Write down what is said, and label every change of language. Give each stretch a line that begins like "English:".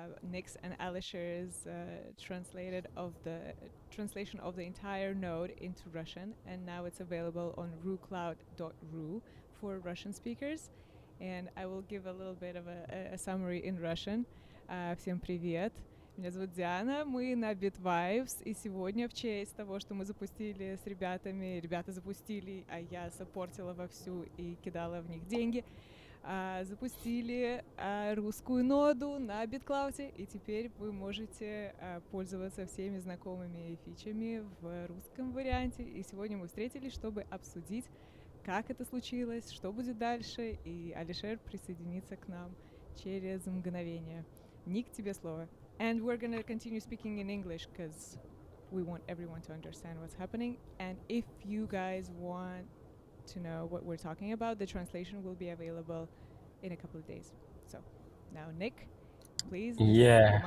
English: Nick's and Alisher's translation of the entire node into Russian, and now it's available on rucloud.ru for Russian speakers. And I will give a little bit of a summary in Russian.
Russian: Всем привет! Меня зовут Диана, мы на BitVibes, и сегодня в честь того, что мы запустили с ребятами, ребята запустили, а я саппортила вовсю и кидала в них деньги, запустили русскую ноду на BitClout, и теперь вы можете пользоваться всеми знакомыми фичами в русском варианте. И сегодня мы встретились, чтобы обсудить, как это случилось, что будет дальше, и Алишер присоединится к нам через мгновение. Ник, тебе слово.
English: And we're gonna continue speaking in English because we want everyone to understand what's happening. And if you guys want to know what we're talking about, the translation will be available in a couple of days. So now, Nick, please, the Yeah.